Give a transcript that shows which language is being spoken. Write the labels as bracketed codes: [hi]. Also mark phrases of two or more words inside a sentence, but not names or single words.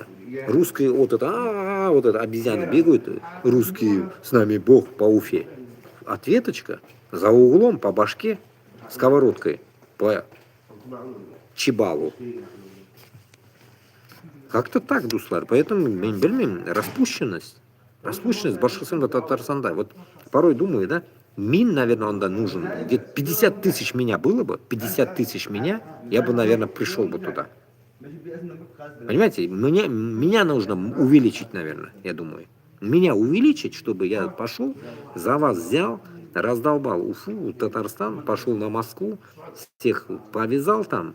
[ru] Русские вот это обезьяны бегают, русские с нами Бог по Уфе. Ответочка. За углом по башке сковородкой по чебалу. Как-то так, дуслар. Поэтому, [kk] мен білмеймін, [ru] распущенность Башкортостанда, Татарстанда. Вот порой думаю, да, наверное, он нужен. Где-то 50 тысяч меня было бы, 50 тысяч меня, я бы, наверное, пришел бы туда. Понимаете, меня нужно увеличить, наверное, я думаю. Меня увеличить, чтобы я пошел, за вас взял, раздолбал Уфу, Татарстан, пошел на Москву, всех повязал там.